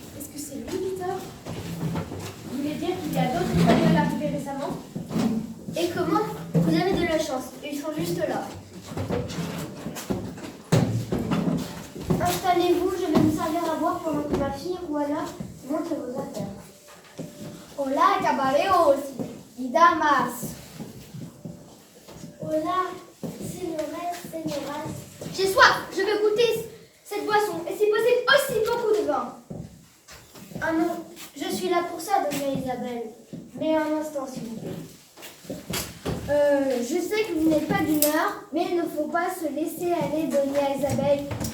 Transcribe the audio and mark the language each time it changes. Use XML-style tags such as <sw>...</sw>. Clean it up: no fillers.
<fr>Est-ce que c'est lui, Peter? Vous voulez dire qu'il y a d'autres Espagnols arrivés récemment? Et comment? Vous avez de la chance, ils sont juste là. Installez-vous, je vais vous servir à boire pendant que ma fille, Juana, monte vos affaires.</fr> <es>Hola, caballeros y damas. Hola, señoras.</es> <fr>J'ai soif, je veux goûter cette boisson, et si possible aussi beaucoup de vin. Ah non, je suis là pour ça, Doña Isabelle. Mais un instant, s'il vous plaît. Je sais que vous n'êtes pas d'humeur, mais il ne faut pas se laisser aller, Doña Isabelle.</fr>